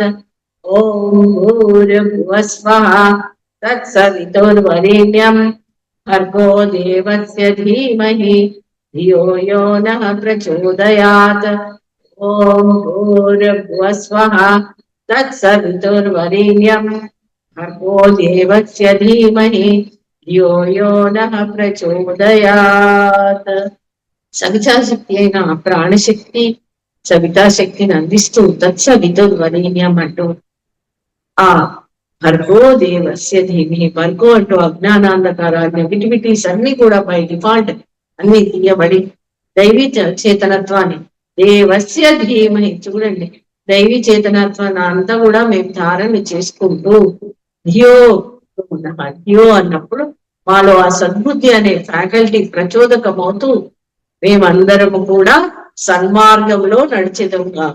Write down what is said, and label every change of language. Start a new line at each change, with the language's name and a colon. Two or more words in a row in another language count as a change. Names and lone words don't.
Sanskrit: ఓం భూర్భువస్వః తత్సవితుర్వరేణ్యం భర్గో దేవస్య ధీమహి ధియో యో నః ప్రచోదయాత్. ఓం భూర్భువస్వః తత్సవితుర్వరేణ్యం భర్గో దేవస్య ధీమహి ధియో యో నః ప్రచోదయాత్.
Telugu: సవితాశక్తి అయిన ప్రాణశక్తి సవితాశక్తిని అందిస్తూ తత్సవితుర్వరేణ్యం అంటూ ఆ
Sanskrit: భర్గో దేవస్య ధీమహి,
Telugu: భర్గో అంటూ అజ్ఞానాంధకారాలు నెగిటివిటీస్ అన్ని కూడా
English: by default
Telugu: అన్ని తీయబడి దైవీ చేతనత్వాన్ని
Sanskrit: దేవస్య ధీమహి
Telugu: చూడండి, దైవీ చేతనత్వాన్ని అంతా కూడా మేము ధారణ చేసుకుంటూ
Sanskrit: ధియో ధియో
Telugu: అన్నప్పుడు మాలో ఆ సద్బుద్ధి అనే ఫ్యాకల్టీ ప్రచోదకమవుతూ మేమందరము కూడా సన్మార్గంలో నడిచేదము కాక.